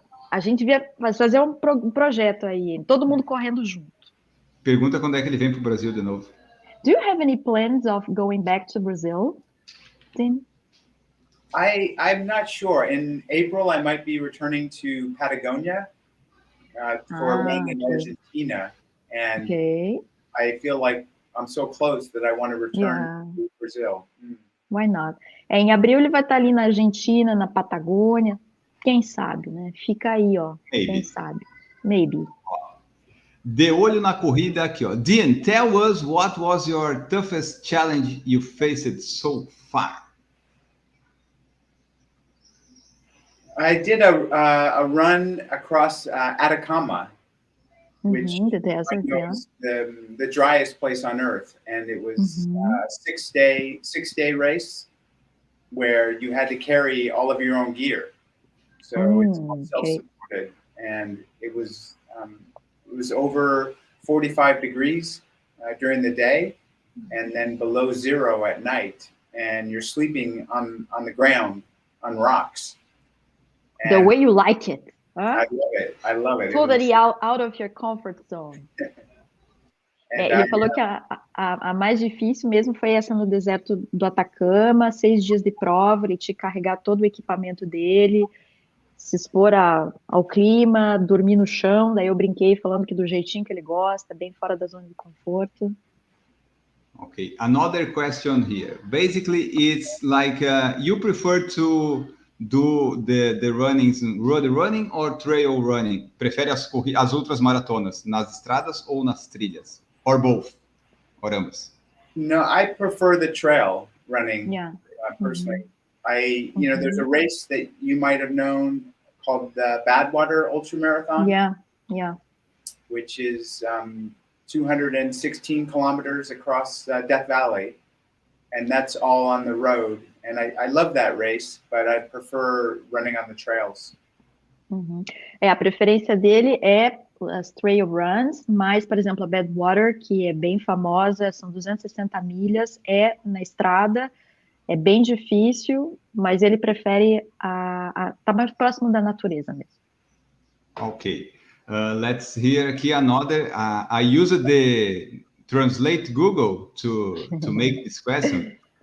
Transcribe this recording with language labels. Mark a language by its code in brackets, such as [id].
[pt] A gente devia fazer um projeto aí, todo mundo correndo junto. Pergunta quando é que ele vem para o Brasil de novo. [en] Do you have any plans of going back to Brazil, Tim? I'm not sure. In April, I might be returning to Patagonia for running in Argentina, and I feel like I'm so close that I want to return to Brazil. Why not? [pt] Em abril ele vai estar ali na Argentina, na Patagônia. Quem sabe, né? Fica aí, ó. [en] Maybe. [pt] Quem sabe? Maybe. De olho na corrida aqui, ó. [en] Dean, tell us what was your toughest challenge you faced so far? I did a run across Atacama, which the desert, is the driest place on earth, and it was a 6-day race where you had to carry all of your own gear. So it's all self-supported, and it was was over 45 degrees during the day, and then below 0 at night, and you're sleeping on the ground on rocks. The And way you like it. I love it. I love it. Totally out of your comfort zone. [pt] Ele falou que a mais difícil mesmo foi essa no deserto do Atacama, 6 dias de prova, ele tinha que carregar todo o equipamento dele, se expor ao clima, dormir no chão. Daí eu brinquei falando que do jeitinho que ele gosta, bem fora da zona de conforto. [en] Okay, another question here. Basically, it's like you prefer to do the runnings, road running or trail running? [pt] Prefere as outras maratonas nas estradas ou nas trilhas? [en] Or both? Or ambas? No, I prefer the trail running. Yeah. Personally, there's a race that you might have known called the Badwater Ultramarathon. Yeah. Which is 216 kilometers across Death Valley, and that's all on the road. And I love that race, but I prefer running on the trails. [pt] A preferência dele é as trail runs, mas, por exemplo, a Badwater, que é bem famosa, são 260 milhas, é na estrada, é bem difícil, mas ele prefere tá mais próximo da natureza mesmo. [en] Okay, let's hear aqui another. I used the Translate Google to make this question.